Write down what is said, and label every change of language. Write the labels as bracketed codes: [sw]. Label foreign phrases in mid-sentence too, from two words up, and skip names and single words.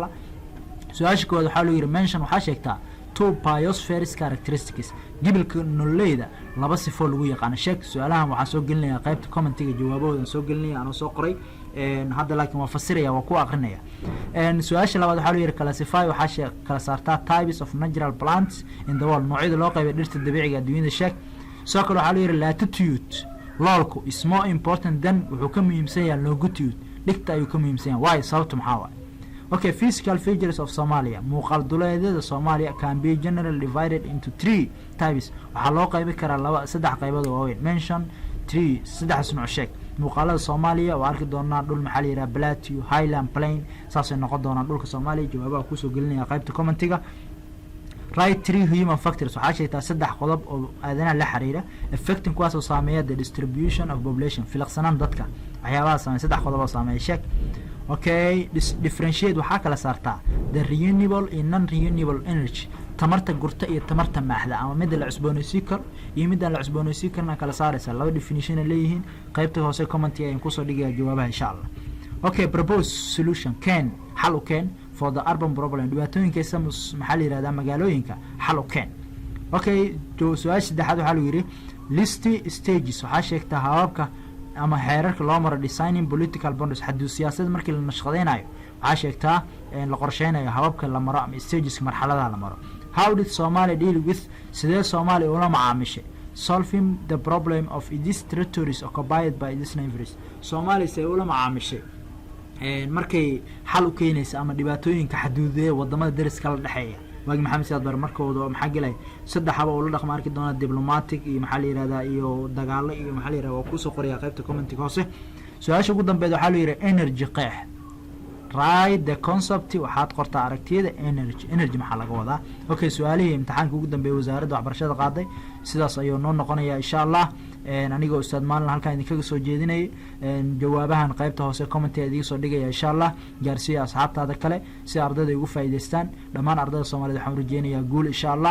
[so] su-aasha koowaad waxaa loo yiri mention waxaa sheegtaa [en] two biospheres characteristics [so] gibilka nololeyda laba sifo lagu yaqaan sheeg. su-aalahan waxaan soo gelinayaa qaybta commentiga jawaabahooda soo gelinaya aan soo qoray hadda laakiin waa fasiraya waa ku aqrinaya. su-aasha labaad waxaa loo yiri classify waxaa kala saartaa [en] types of natural plants in the world [so] noocyada loo qaybay dhirta dabiiciga adduunyada sheeg. soo kale waxaa loo yiri latitude loolku [en] is more important than [so] wuxuu ka muhiimsan yahay longitude dhigta ayuu ka muhiimsan yahay. why sababtu maxaa waaye [en] Okay, physical features of Somalia. [so] muuqaal duleedyada [en] Soomaaliya can be generally divided into 3 types. [so] waxaa loo qaybi karaa saddex qaybood oo waaweyn. mention 3 saddex nooc sheeg. muuqaalada Soomaaliya waa arki doonaa dhul maxaa la yiraahdaa [en] plateau, highland, plain. [so] saasay noqon doonaan dhulka Soomaaliya. jawaabaha ku soo gelinaya qaybta commentiga. [en] Right 3 human factors [so] waxaa sheegtaa saddex qodob oo aadanaha la xiriira affecting kuwaas oo saameeya [en] the distribution of population [so] filaqsanaan dadka waxyaabaha saameeya saddex qodob oo saameeya sheeg. Okay, differentiate waxaa kala saartaa [en] the renewable and non-renewable energy [so] tamarta gurta iyo tamarta maaxda ama mid la cusboonaysiin karo iyo mid aan la cusboonaysiin karna kala saaraysa laba definition ay leeyihiin qaybta hoose comment ayaan ku soo dhigaya jawaabaha [ar] إن شاء الله. [en] Okay, propose solution [so] can xal u keen [en] for the urban problem [so] dhibaatooyinka maxaa la yiraahdaa magaalooyinka xal u keen. Okay, su'aasha saddexaad waxaa lagu yiri [en] list stages [so] waxaa sheegtaa hababka ama xeerarka loo maro [en] designing political boundaries [so] xadud siyaasadeed markii la nashqadeynayo waxaa sheegtaa la qorsheynayo hababka la maro ama stages marxaladaha la maro. [en] How did Somalia deal with [so] sidee Soomaaliya ula macaamishay [en] solving the problem of these territories occupied by these neighbors. [so] Soomaaliya sidee ula macaamishay markay xal u keenaysa ama dhibaatooyinka xaduudeed wadamada dariska la dhaxeeya. waagi maxamed siyaad bar markooda maxaa galay saddex haba oo la dhaqmo arki doona diplomatic iyo maxaa la yiraahdaa iyo dagaalo iyo maxaa la yiraahdaa waa ku soo qoriya qaybta commentiga hoose. su'aasha ugu dambeeyay waxaa la yiraahdaa energy qeex. [en] Write the concept [so] waxaad qortaa aragtiyada energy maxaa laga wadaa. Okay, su'aalihii imtixaanka ugu dambeeyay wasaaradda waxbarashada qaaday sidaas ayuu noo noqonaya [ar] إن شاء الله. [so] anigoo ustaad maalin halkaan idinkaga soo jeedinay jawaabahan qaybta hoose comment idinka soo dhigaya [ar] إن شاء الله. [so] gaarsiiya asxaabtaada kale si ardayda ugu faa'iideystaan. dhammaan ardayda Soomaaliyeed waxaan rajeynayaa guul [ar] إن شاء الله.